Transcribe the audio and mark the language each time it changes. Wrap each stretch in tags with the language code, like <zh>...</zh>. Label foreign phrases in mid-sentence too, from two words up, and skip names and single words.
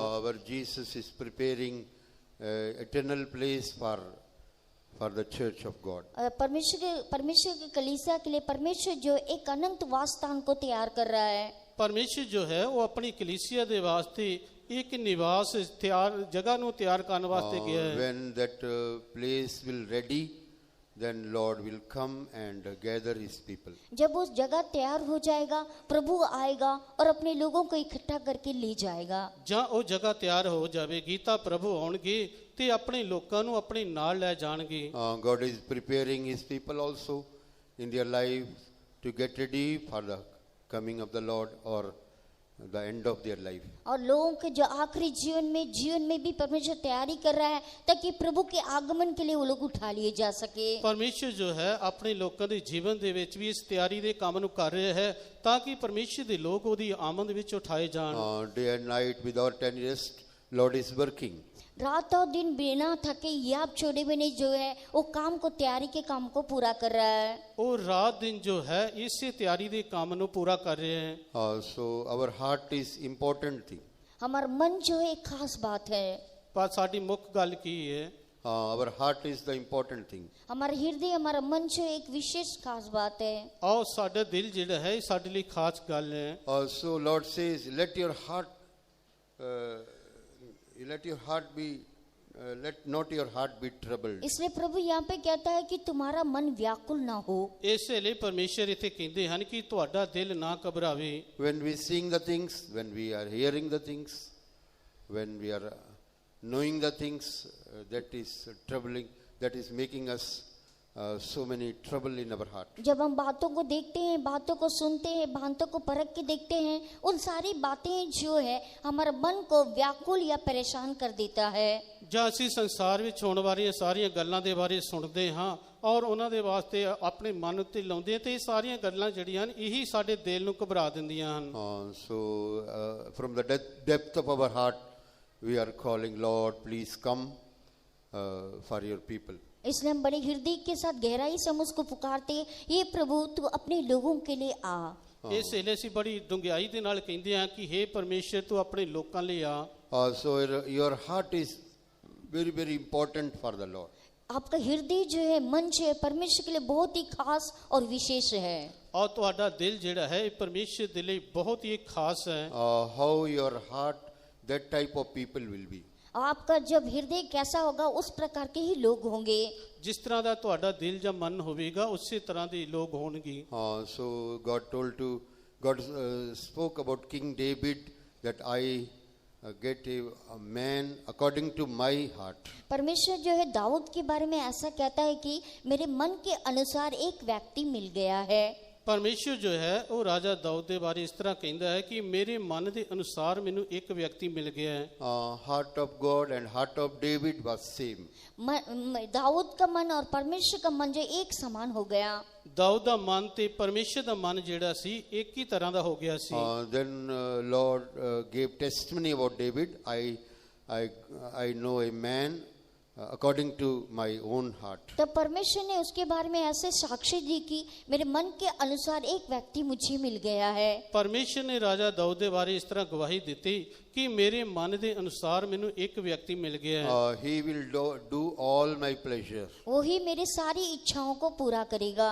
<en>Our Jesus is preparing eternal place for the church of God.</en> <hi>परमेश्वर के कलीसिया के लिए परमेश्वर जो एक अनंत वासस्थान को तैयार कर रहा है।</hi> <pa>ਪਰਮੇਸ਼ਰ ਜੋ ਹੈ ਉਹ ਆਪਣੀ ਕਲੀਸਿਆ ਦੇ ਵਾਸਤੇ ਇੱਕ ਨਿਵਾਸ ਜਗ੍ਹਾ ਨੂੰ ਤਿਆਰ ਕਰਨ ਵਾਸਤੇ ਗਿਆ ਹੈ।</pa> <en>When that place will ready, then Lord will come and gather his people.</en> <hi>जब उस जगह तैयार हो जाएगा, प्रभु आएगा और अपने लोगों को इकट्ठा करके ले जाएगा।</hi> <pa>ਜਾਂ ਉਹ ਜਗ੍ਹਾ ਤਿਆਰ ਹੋ ਜਾਵੇਗੀ ਤਾਂ ਪ੍ਰਭੂ ਆਉਣਗੇ ਤੇ ਆਪਣੇ ਲੋਕਾਂ ਨੂੰ ਆਪਣੇ ਨਾਲ ਲੈ ਜਾਣਗੇ।</pa> <en>God is preparing his people also in their life to get ready for the coming of the Lord or the end of their life.</en> <hi>और लोगों के जो आखिरी जीवन में भी परमेश्वर तैयारी कर रहा है, ताकि प्रभु के आगमन के लिए वो लोग उठा लिए जा सके।</hi> <pa>ਪਰਮੇਸ਼ਰ ਜੋ ਹੈ ਆਪਣੇ ਲੋਕਾਂ ਦੇ ਜੀਵਨ ਦੇ ਵਿੱਚ ਵੀ ਇਸ ਤਿਆਰੀ ਦੇ ਕੰਮ ਨੂੰ ਕਰ ਰਿਹਾ ਹੈ, ਤਾਂ ਕਿ ਪਰਮੇਸ਼ਰ ਦੇ ਲੋਕ ਉਹਦੀ ਆਮਦ ਵਿੱਚ ਉਠਾਏ ਜਾਣ।</pa> <en>Day and night without any rest, Lord is working.</en> <hi>रात और दिन बिना थके याब छोड़े हुए नहीं जो है वो काम को तैयारी के काम को पूरा कर रहा है।</hi> <pa>ਉਹ ਰਾਤ ਦਿਨ ਜੋ ਹੈ ਇਸੇ ਤਿਆਰੀ ਦੇ ਕੰਮ ਨੂੰ ਪੂਰਾ ਕਰ ਰਿਹਾ ਹੈ।</pa> <en>So our heart is important thing.</en> <hi>हमारा मन जो है एक खास बात है।</hi> <pa>ਪਰ ਸਾਡੀ ਮੁੱਖ ਗੱਲ ਕੀ ਹੈ?</pa> <en>Our heart is the important thing.</en> <hi>हमारा हृदय हमारा मन जो एक विशेष खास बात है।</hi> <pa>ਆਓ ਸਾਡਾ ਦਿਲ ਜਿਹੜਾ ਹੈ ਸਾਡੇ ਲਈ ਖਾਸ ਗੱਲ ਹੈ।</pa> <en>So Lord says, let not your heart be troubled.</en> <hi>इसलिए प्रभु यहाँ पे कहता है कि तुम्हारा मन व्याकुल ना हो।</hi> <pa>ਇਸੇ ਲਈ ਪਰਮੇਸ਼ਰ ਇੱਥੇ ਕਹਿੰਦੇ ਹਨ ਕਿ ਤੁਹਾਡਾ ਦਿਲ ਨਾ ਘਬਰਾਵੇ।</pa> <en>When we sing the things, when we are hearing the things, when we are knowing the things, that is troubling, that is making us so many trouble in our heart.</en> <hi>जब हम बातों को देखते हैं, बातों को सुनते हैं, बातों को परख के देखते हैं, उन सारी बातें जो है हमारे मन को व्याकुल या परेशान कर देता है।</hi> <pa>ਜਾਂ ਅਸੀਂ ਸੰਸਾਰ ਵਿੱਚ ਹੋਣ ਵਾਲੀਆਂ ਸਾਰੀਆਂ ਗੱਲਾਂ ਦੇ ਬਾਰੇ ਸੁਣਦੇ ਹਾਂ ਔਰ ਉਹਨਾਂ ਦੇ ਵਾਸਤੇ ਆਪਣੇ ਮਨ ਉੱਤੇ ਲਾਉਂਦੇ ਹਾਂ, ਤੇ ਇਹ ਸਾਰੀਆਂ ਗੱਲਾਂ ਜਿਹੜੀਆਂ ਹਨ ਇਹੀ ਸਾਡੇ ਦਿਲ ਨੂੰ ਘਬਰਾ ਦਿੰਦੀਆਂ ਹਨ।</pa> <en>So from the depth of our heart we are calling, Lord, please come for your people.</en> <hi>इसलिए हम बड़े हृदय के साथ गहराई से हम उसको पुकारते हैं, ये प्रभु तू अपने लोगों के लिए आ।</hi> <pa>ਇਸ ਵੇਲੇ ਅਸੀਂ ਬੜੀ ਡੂੰਘਾਈ ਦੇ ਨਾਲ ਕਹਿੰਦੇ ਹਾਂ ਕਿ हे ਪਰਮੇਸ਼ਰ ਤੂੰ ਆਪਣੇ ਲੋਕਾਂ ਲਈ ਆ।</pa> <en>So your heart is very, very important for the Lord.</en> <hi>आपका हृदय जो है, मन जो है परमेश्वर के लिए बहुत ही खास और विशेष है।</hi> <pa>ਔਰ ਤੁਹਾਡਾ ਦਿਲ ਜਿਹੜਾ ਹੈ ਇਹ ਪਰਮੇਸ਼ਰ ਦੇ ਲਈ ਬਹੁਤ ਹੀ ਖਾਸ ਹੈ।</pa> <en>How your heart, that type of people will be.</en> <hi>आपका जब हृदय कैसा होगा उस प्रकार के ही लोग होंगे।</hi> <pa>ਜਿਸ ਤਰ੍ਹਾਂ ਦਾ ਤੁਹਾਡਾ ਦਿਲ ਜਾਂ ਮਨ ਹੋਵੇਗਾ ਉਸੇ ਤਰ੍ਹਾਂ ਦੇ ਲੋਕ ਹੋਣਗੇ।</pa> <en>So God spoke about King David that I get a man according to my heart.</en> <hi>परमेश्वर जो है दाऊद के बारे में ऐसा कहता है कि मेरे मन के अनुसार एक व्यक्ति मिल गया है।</hi> <pa>ਪਰਮੇਸ਼ਰ ਜੋ ਹੈ ਉਹ ਰਾਜਾ ਦਾਊਦ ਦੇ ਬਾਰੇ ਇਸ ਤਰ੍ਹਾਂ ਕਹਿੰਦਾ ਹੈ ਕਿ ਮੇਰੇ ਮਨ ਦੇ ਅਨੁਸਾਰ ਮੈਨੂੰ ਇੱਕ ਵਿਅਕਤੀ ਮਿਲ ਗਿਆ ਹੈ।</pa> <en>Heart of God and heart of David was same.</en> <hi>दाऊद का मन और परमेश्वर का मन जो एक समान हो गया।</hi> <pa>ਦਾਊਦ ਦਾ ਮਨ ਤੇ ਪਰਮੇਸ਼ਰ ਦਾ ਮਨ ਜਿਹੜਾ ਸੀ ਇੱਕ ਹੀ ਤਰ੍ਹਾਂ ਦਾ ਹੋ ਗਿਆ ਸੀ।</pa> <en>Then Lord gave testimony about David. I know a man according to my own heart.</en> <hi>तब परमेश्वर ने उसके बारे में ऐसे साक्षी दी कि मेरे मन के अनुसार एक व्यक्ति मुझे मिल गया है।</hi> <pa>ਪਰਮੇਸ਼ਰ ਨੇ ਰਾਜਾ ਦਾਊਦ ਦੇ ਬਾਰੇ ਇਸ ਤਰ੍ਹਾਂ ਗਵਾਹੀ ਦਿੱਤੀ ਕਿ ਮੇਰੇ ਮਨ ਦੇ ਅਨੁਸਾਰ ਮੈਨੂੰ ਇੱਕ ਵਿਅਕਤੀ ਮਿਲ ਗਿਆ ਹੈ।</pa> <en>He will do all my pleasure.</en> <hi>वही मेरी सारी इच्छाओं को पूरा करेगा।</hi>